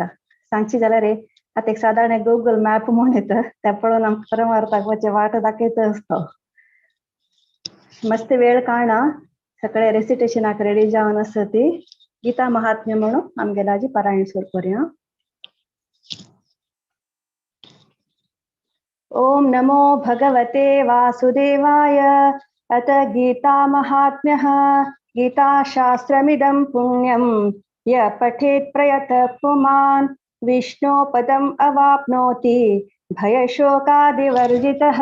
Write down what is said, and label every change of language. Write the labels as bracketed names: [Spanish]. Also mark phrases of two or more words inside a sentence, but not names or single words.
[Konkani] सांगची जाल्यार आतां एक सादारण गुगल मॅप म्हूण येता त्या पळोवन आमकां परमार्थाक वचचे वाट दाखयता असतो। मस्त वेळ काळना सकाळी रेसिटेशनाक रेडी जावन आसा ती गीता महात्म्य म्हणून आमगेले आजी पारायण सुरू करूया। [Sanskrit] ओम नमो भगवते वासुदेवाय। अथ गीता महात्म्यः। गीता शास्त्रमिदं पुण्यं य पठेत् प्रयतः पुमान् विष्णो पदम् अवाप्नोति भयशोकादिवर्जितः।